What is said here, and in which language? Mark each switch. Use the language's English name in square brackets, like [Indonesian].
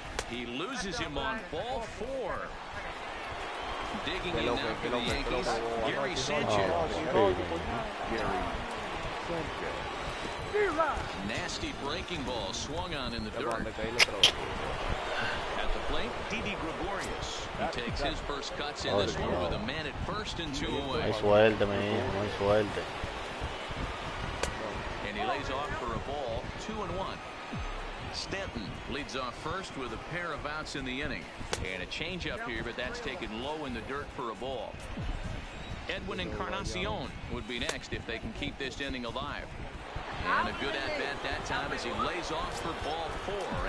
[English] He loses him on ball 4. Digging in now for the Yankees, Gary Sanchez. Nasty breaking ball swung on in the dirt. At the plate, Didi Gregorius. He takes his first cuts in this one with a man at first and 2 away. [Spanish] Muy suerte, mi hijo, muy suerte. [English] And he lays off for a ball, 2-1. Stanton leads off first with a pair of outs in the inning. And a changeup here, but that's taken low in the dirt for a ball. Edwin Encarnacion would be next if they can keep this inning alive. And a good at-bat that time as he lays off for ball 4.